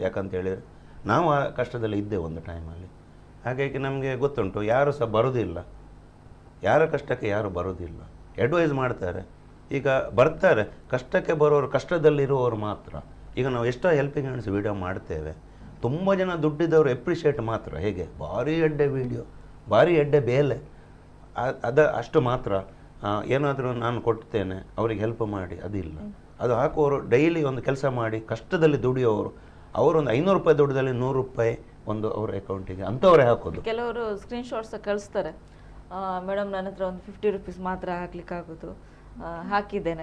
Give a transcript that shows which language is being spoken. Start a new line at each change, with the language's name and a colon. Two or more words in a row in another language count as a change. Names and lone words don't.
Kannada: ಯಾಕಂತ ಹೇಳಿದರೆ ನಾವು ಆ ಕಷ್ಟದಲ್ಲಿ ಇದ್ದೇವೆ ಒಂದು ಟೈಮಲ್ಲಿ. ಹಾಗಾಗಿ ನಮಗೆ ಗೊತ್ತುಂಟು, ಯಾರು ಸಹ ಬರೋದಿಲ್ಲ, ಯಾರ ಕಷ್ಟಕ್ಕೆ ಯಾರು ಬರೋದಿಲ್ಲ. ಅಡ್ವೈಸ್ ಮಾಡ್ತಾರೆ, ಈಗ ಬರ್ತಾರೆ, ಕಷ್ಟಕ್ಕೆ ಬರೋರು ಕಷ್ಟದಲ್ಲಿರುವವರು ಮಾತ್ರ. ಈಗ ನಾವು ಎಷ್ಟೋ
English: helping hands video
Kannada: ಮಾಡ್ತೇವೆ, ತುಂಬ ಜನ ದುಡ್ಡಿದ್ದವರು ಎಪ್ರಿಷಿಯೇಟ್ ಮಾತ್ರ.
Tulu: ಹೇಗೆ ಭಾರಿ ಎಡ್ಡೆ ವೀಡಿಯೋ, ಭಾರಿ ಎಡ್ಡೆ ಬೇಲೆ,
Kannada: ಅಷ್ಟು ಮಾತ್ರ. ಏನಾದರೂ ನಾನು ಕೊಡ್ತೇನೆ ಅವರಿಗೆ ಹೆಲ್ಪ್ ಮಾಡಿ, ಅದಿಲ್ಲ. ಅದು ಹಾಕುವವರು ಡೈಲಿ ಒಂದು ಕೆಲಸ ಮಾಡಿ ಕಷ್ಟದಲ್ಲಿ ದುಡಿಯೋರು ಅವರೊಂದು 500 ರೂಪಾಯಿ ದುಡ್ಡದಲ್ಲಿ 100 ರೂಪಾಯಿ ಒಂದು ಅವರ ಅಕೌಂಟಿಗೆ ಅಂಥವರೇ ಹಾಕೋದು. ಕೆಲವರು ಸ್ಕ್ರೀನ್ಶಾಟ್ಸ್ ಕಳಿಸ್ತಾರೆ, ಮೇಡಮ್ ನನ್ನ ಹತ್ರ ಒಂದು 50 ರುಪೀಸ್ ಮಾತ್ರ ಹಾಕ್ಲಿಕ್ಕೆ ಆಗೋದು, ಹಾಕಿದ್ದೇನೆ.